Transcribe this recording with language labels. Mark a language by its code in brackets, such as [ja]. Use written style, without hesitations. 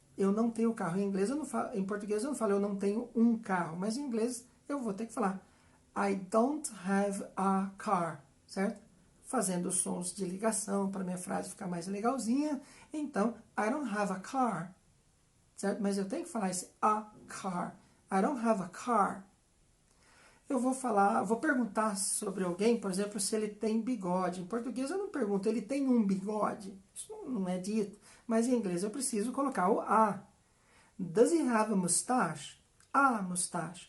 [pt] Eu não tenho carro. Em inglês eu não falo, em português eu não falo eu não tenho um carro, mas em inglês eu vou ter que falar [en] I don't have a car, [pt] certo? Fazendo sons de ligação para minha frase ficar mais legalzinha. [en] Então, I don't have a car, [pt] certo? Mas eu tenho que falar esse a car. [en] I don't have a car. [pt] Eu vou perguntar sobre alguém, por exemplo, se ele tem bigode. Em português eu não pergunto, ele tem um bigode? Isso não é dito. Mas em inglês eu preciso colocar o a. [en] Does he have a mustache? A mustache.